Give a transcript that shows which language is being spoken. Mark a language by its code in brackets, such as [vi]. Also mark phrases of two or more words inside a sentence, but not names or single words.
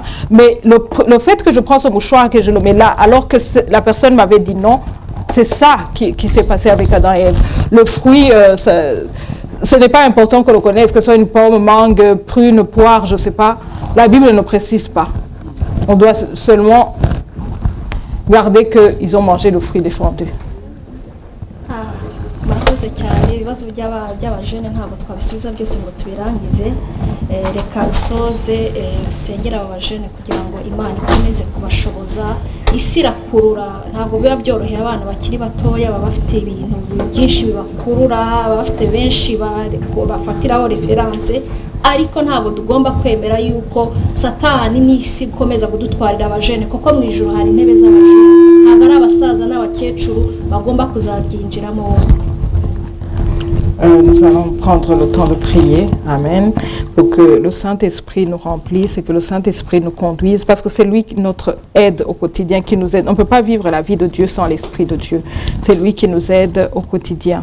[fr] Mais le fait que je prends ce mouchoir et que je le mets là alors que la personne m'avait dit non, c'est ça qui s'est passé avec Adam et Ève. Le fruit, ce n'est pas important qu'on le connaisse, que ce soit une pomme, mangue, prune, poire, je ne sais pas. La Bible ne précise pas. On doit seulement garder qu'ils ont mangé le fruit défendu. [rw] murakoze cyane ibibazo by'abajene ntabwo twabisubiza byose ngo tubirangize reka usoze usengera aba bajene kugira ngo Imana ikomeze kubashoboza isi irakurura ntabwo biba byoroheye abana bakiri batoya baba bafite ibintu byinshi bibakurura baba bafite benshi bafatiraho referanse ariko ntabwo tugomba kwemera yuko satani n'isi ikomeza kudutwarira abajene kuko mu ijuru hari intebe z'abajene ntabwo ari abasaza n'abakecuru bagomba kuzabyinjiramo. [fr] Nous allons prendre le temps de prier, Amen, pour que le Saint-Esprit nous remplisse et que le Saint-Esprit nous conduise, parce que c'est lui notre aide au quotidien, qui nous aide. On ne peut pas vivre la vie de Dieu sans l'Esprit de Dieu. C'est lui qui nous aide au quotidien.